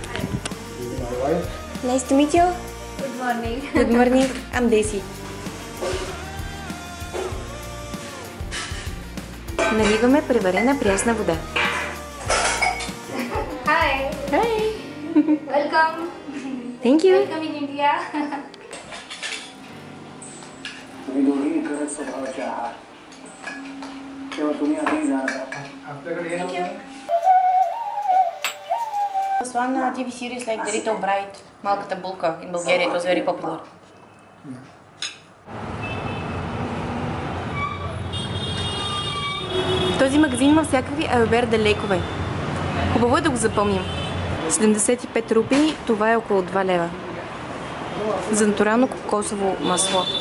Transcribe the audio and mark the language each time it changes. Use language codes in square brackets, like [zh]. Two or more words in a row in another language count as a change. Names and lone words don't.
[en] Nice to meet you. Good morning. Good morning. I'm Daisy. [bg] Наливаме преварена прясна вода. [en] Hi. Hi. Welcome. Thank you. Welcome in India. One TV series like The Little Bride, Малката булка in Bulgaria, it was very popular. [bg] Този магазин има всякакви аюрведа лекове. Хубаво е да го запомним. 75 рупии, това е около 2 лева. За натурално кокосово масло.